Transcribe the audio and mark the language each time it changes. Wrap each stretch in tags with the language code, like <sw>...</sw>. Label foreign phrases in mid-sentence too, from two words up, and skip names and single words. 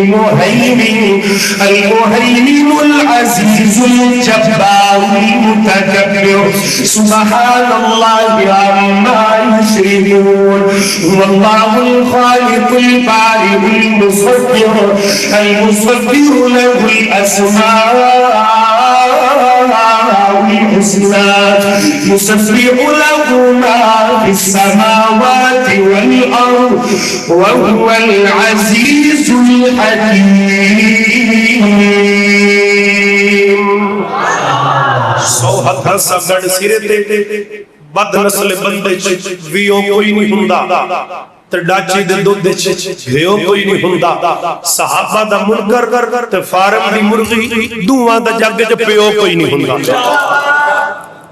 <ar>المهيمن العزيز الجبار المتكبر سبحان الله عما يشركون هو الله الخالق البارئ المصور له الأسماء الحسنى يسبح له ما في السماوات والأرض وهو العزيز</ar> <pa>الحكيم سوحت سگڑ سرے تے بد نسل بندے ویو کوئی نہیں ہوندا تے ڈاچی دے دودھ گھیو کوئی نہیں ہوندا صحابہ دا منکر تے فارم دی مرغی دوواں دا جگ پیو کوئی نہیں ہوندا</pa>